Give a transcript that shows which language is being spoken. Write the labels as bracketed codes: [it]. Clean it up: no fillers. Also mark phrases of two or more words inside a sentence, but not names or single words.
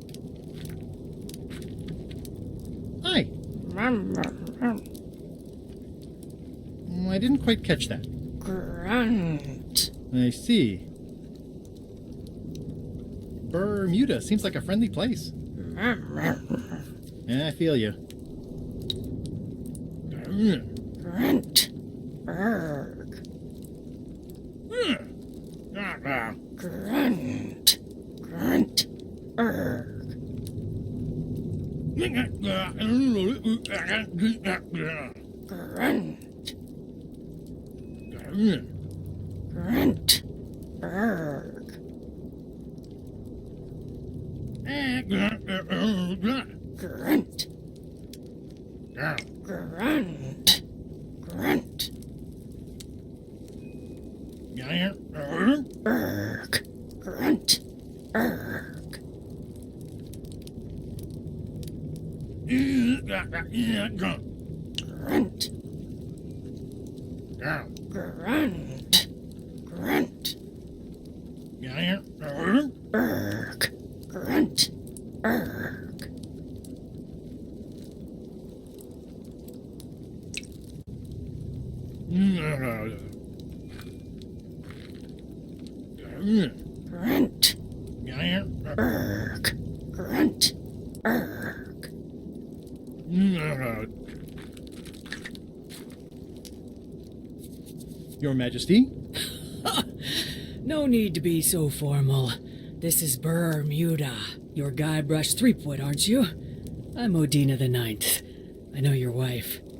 [en] Hi. I didn't quite catch that. Grunt. I see. Bermuda seems like a friendly place. Yeah, I feel you. Grunt. Berg. Grunt. Grunt. Berg. Grunt. Grunt. Berg. Grunt. Grunt. Grunt. Erg. Grunt. Erg. Grunt. Grunt. Grunt. Erg. Grunt. Erg. Grunt. Erg. Grunt. Erg. Your Majesty? No need to be so formal. This is Bermuda. You're Guybrush Threepwood, aren't you? I'm Odina the Ninth. I know your wife.